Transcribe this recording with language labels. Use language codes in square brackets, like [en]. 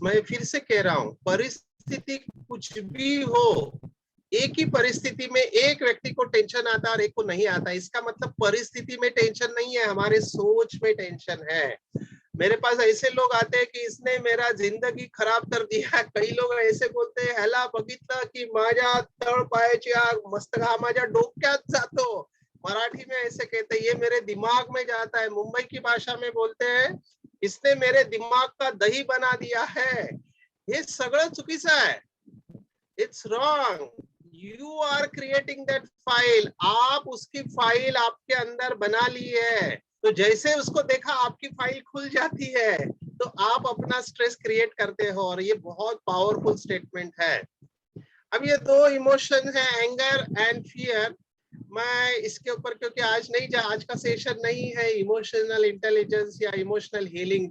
[hi] मैं फिर से कह रहा हूँ, परिस्थिति कुछ भी हो, एक ही परिस्थिति में एक व्यक्ति को टेंशन आता है और एक को नहीं आता, इसका मतलब परिस्थिति में टेंशन नहीं है, हमारे सोच में टेंशन है। मेरे पास ऐसे लोग आते हैं कि इसने मेरा जिंदगी खराब कर दिया। कई लोग ऐसे बोलते हैं, [mr] ह्याला बघितलं की माझ्या तळपायाची आग मस्तका माझ्या डोक्यात जातो। [hi] मराठी में ऐसे कहते हैं, ये मेरे दिमाग में जाता है। मुंबई की भाषा में बोलते हैं, इसने मेरे दिमाग का दही बना दिया है। [mr] हे सगळं चुकीचं आहे, [en] It's wrong. You are creating that file, [hi] आप उसकी फाइल आपके अंदर बना ली है। तो जैसे उसको देखा आपकी फाइल खुल जाती है, तो आप अपना स्ट्रेस क्रिएट करते हो, और ये बहुत पावरफुल स्टेटमेंट है। अब ये दो इमोशन है, [en] Anger and fear. [hi] मैं इसके ऊपर, क्योंकि आज का सेशन नहीं है इमोशनल इंटेलिजेंस या इमोशनल हीलिंग।